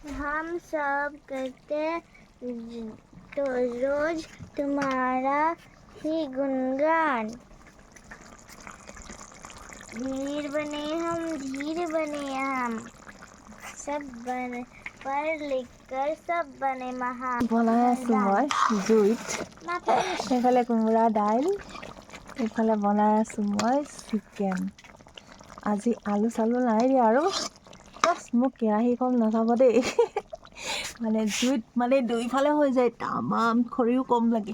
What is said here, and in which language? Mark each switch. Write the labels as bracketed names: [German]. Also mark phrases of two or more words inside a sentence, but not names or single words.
[Hindi] हम सब करते तो रोज तुम्हारा ही गुणगान। धीर बने हम सब बने पढ़ लिख कर सब बने महान। [Assamese] বনাই আছোঁ মই জুইত সেইফালে কোমোৰা দাইল এইফালে বনাই আছোঁ মই চিকেন। আজি আলু চালু নাই দিয়া আৰু জাষ্ট মোক কেৰাহীখন নাচাব দেই মানে জুইত মানে দুইফালে হৈ যায় তামাম খৰিও কম লাগে।